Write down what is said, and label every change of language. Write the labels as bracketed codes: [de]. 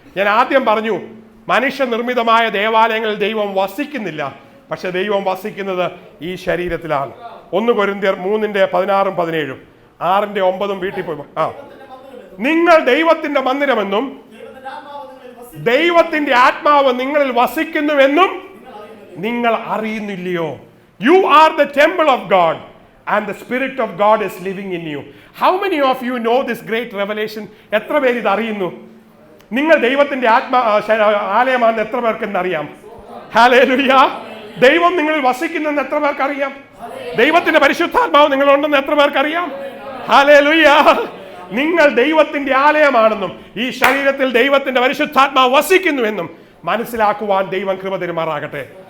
[ml] ഞാൻ ആദ്യം പറഞ്ഞു, മനുഷ്യനിർമ്മിതമായ ദേവാലയങ്ങളിൽ ദൈവം വസിക്കുന്നില്ല, പക്ഷെ ദൈവം വസിക്കുന്നത് ഈ ശരീരത്തിലാണ്. 1 കൊരിന്ത്യർ 3:16-17. 6:9 വീട്ടിൽ പോയി. നിങ്ങൾ ദൈവത്തിന്റെ മന്ദിരമെന്നും ദൈവത്തിന്റെ ആത്മാവ് നിങ്ങളിൽ വസിക്കുന്നുവെന്നും നിങ്ങൾ അറിയുന്നില്ലയോ? [en] You are the temple of God and the Spirit of God is living in you. How many of you know this great revelation? [ml] എത്ര പേര് ഇത് അറിയുന്നു? നിങ്ങൾ ദൈവത്തിന്റെ ആലയമാണെന്ന് എത്ര പേർക്ക് അറിയാം? ഹല്ലേലൂയ. ദൈവം നിങ്ങളിൽ വസിക്കുന്നെന്ന് എത്ര പേർക്ക് അറിയാം? ദൈവത്തിന്റെ പരിശുദ്ധാത്മാവ് നിങ്ങളുണ്ടെന്ന് എത്ര പേർക്ക് അറിയാം? ഹല്ലേലൂയ. നിങ്ങൾ ദൈവത്തിന്റെ ആലയമാണെന്നും ഈ ശരീരത്തിൽ ദൈവത്തിന്റെ പരിശുദ്ധാത്മാവ് വസിക്കുന്നുവെന്നും മനസ്സിലാക്കുവാൻ ദൈവം കൃപ തരുമാറാകട്ടെ.